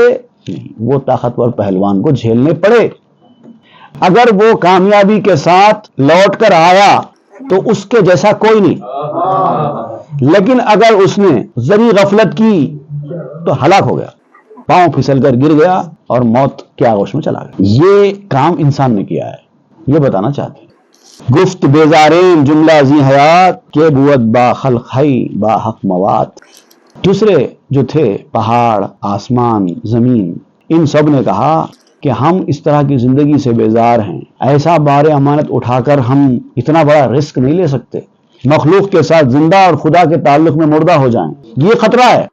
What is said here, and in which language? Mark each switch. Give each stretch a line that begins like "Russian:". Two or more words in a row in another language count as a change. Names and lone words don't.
Urdu: نہیں، وہ طاقتور پہلوان کو جھیلنے پڑے. اگر وہ کامیابی کے ساتھ لوٹ کر آیا تو اس کے جیسا کوئی نہیں، لیکن اگر اس نے ذری غفلت کی تو ہلاک ہو گیا، پاؤں پھسل کر گر گیا اور موت کے آغوش میں چلا گیا. یہ کام انسان نے کیا ہے، یہ بتانا چاہتے ہیں.
Persian: گفت بیزارین جملہ زی حیات کے بود با خلق ہے با حق موات.
Urdu: دوسرے جو تھے پہاڑ، آسمان، زمین، ان سب نے کہا کہ ہم اس طرح کی زندگی سے بیزار ہیں، ایسا بار امانت اٹھا کر ہم اتنا بڑا رسک نہیں لے سکتے، مخلوق کے ساتھ زندہ اور خدا کے تعلق میں مردہ ہو جائیں، یہ خطرہ ہے۔